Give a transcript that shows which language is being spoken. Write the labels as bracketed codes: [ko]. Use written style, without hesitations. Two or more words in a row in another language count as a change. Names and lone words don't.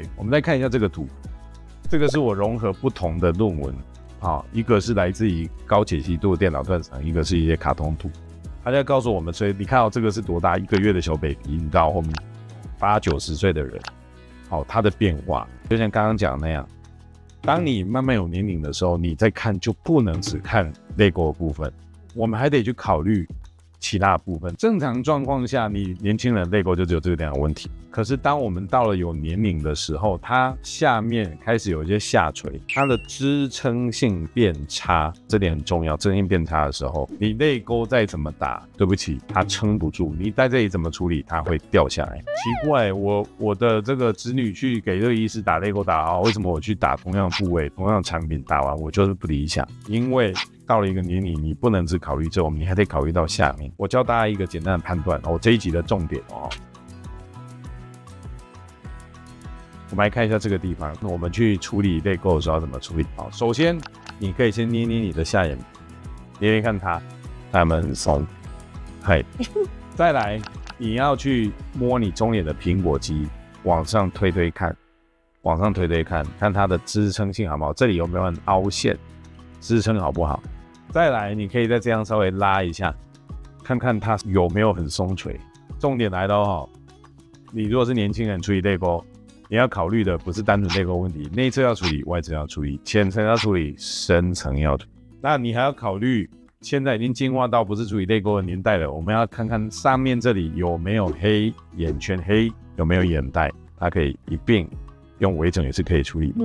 [zh] 我們再看一下這個圖，這個是我融合不同的論文，一個是來自於高解析度電腦斷層，一個是一些卡通圖，它在告訴我們，所以你看到這個是多大？1個月的小 baby， 你到後面80、90歲的人，它的變化，就像剛剛講的那樣。當你慢慢有年齡的時候，你再看就不能只看淚溝的部分，我們還得去考慮其他的部分。正常狀況下，你年輕人淚溝就只有這個兩個問題。可是當我們到了有年齡的時候，它下面開始有一些下垂，它的支撐性变差，這點很重要。支撐性变差的时候，你淚溝再怎麼打，对不起，它撐不住。你在這裡怎麼處理，它會掉下來。奇怪，我的這個子女去給這個醫師打淚溝打為什麼我去打同樣部位、同樣產品打完我就是不理想？因為到了一個年齡，你不能只考慮這種，你還得考慮到下面。我教大家一個簡單的判斷这一集的重點我們來看一下這個地方，我們去處理淚溝的時候要怎麼處理？首先你可以先捏捏你的下眼皮，捏捏看它有沒有很鬆。再來你要去摸你中臉的苹果肌，往上推推看，看它的支撐性好不好？這裡有沒有很凹陷？支撐好不好？再來你可以再這樣稍微拉一下，看看它有沒有很鬆垂。重點來了你如果是年輕人處理淚溝，你要考慮的不是單純淚溝問題，內側要處理，外側要處理，淺層要處理，深層要處理。那你還要考慮，現在已經進化到不是處理淚溝的年代了，我們要看看上面這裡有沒有黑眼圈，黑有沒有眼袋，它可以一併用微整也是可以處理的。